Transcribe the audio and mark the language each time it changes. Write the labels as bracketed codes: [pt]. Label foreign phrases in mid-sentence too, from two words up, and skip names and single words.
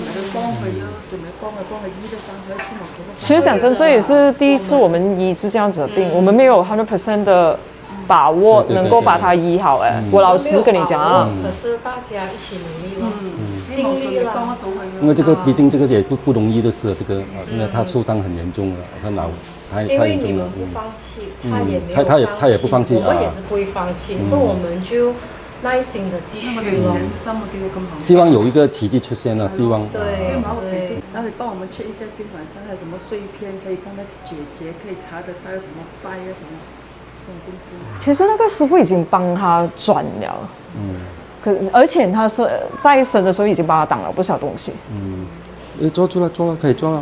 [zh] 其實講真，這也是第一次我們醫治這樣子的病，我們沒有100% 的把握能夠把它醫好。我老實跟你講啊。可是大家一起努力了，盡力了。因為這個畢竟這個也不容易的事，這個因為他受傷很嚴重了，他腦太嚴重了。因為你們不放棄，他也沒有放棄，他也不放棄，我們也是不會放棄，所以我們就耐心的繼續咯。希望有一個奇蹟出現了，希望。對。然後你幫我們 check 一下今晚上還有什麼碎片可以幫他解決，可以查得到怎麼掰啊什麼這種東西。其實那個師傅已經幫他轉了。而且他是在生的時候已經幫他擋了不少東西。抓住了，可以抓了。